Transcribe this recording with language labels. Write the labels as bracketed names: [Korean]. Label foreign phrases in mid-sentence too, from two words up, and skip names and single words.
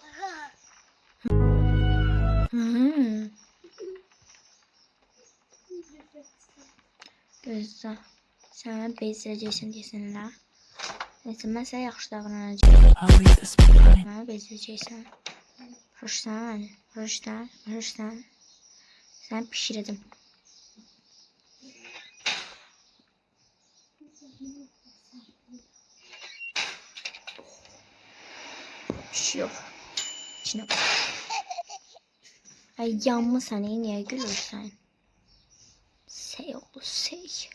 [Azerbaijani] Gözlə. Sən bezdirəcəksən deyəsən elə. Neyse, mən sənə yaxşı davranacağım. Mənə bezdirəcəksən. Rüştən. Sən pişirəcəm. [Turkish] Bir şey yok. İçine bak. [Azerbaijani] Ay yanmısan, niye gülürsən? Sey oğlu sey.